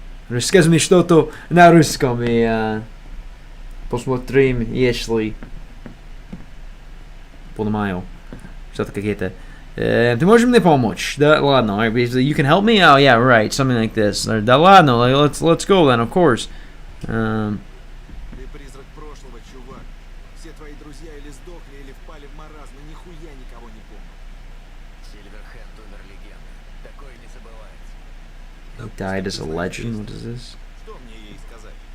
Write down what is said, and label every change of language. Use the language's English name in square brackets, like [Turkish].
[Russian] Расскажи мне что-то на русском и посмотрим, если понимаю что-то какие-то. Ты можешь мне помочь? Да, ладно. [English] Right, basically, you can help me? Oh, yeah, right. Something like this. [Russian] Да ладно, [English] let's go then, of course. [Russian] Ты призрак прошлого, чувак. Все твои друзья или сдохли, или впали в маразм, и нихуя никого не помнят. Сильверхенд умер легендой. Такое не забывается. [English] He died as a legend. What is this? [Russian] Что мне ей сказать?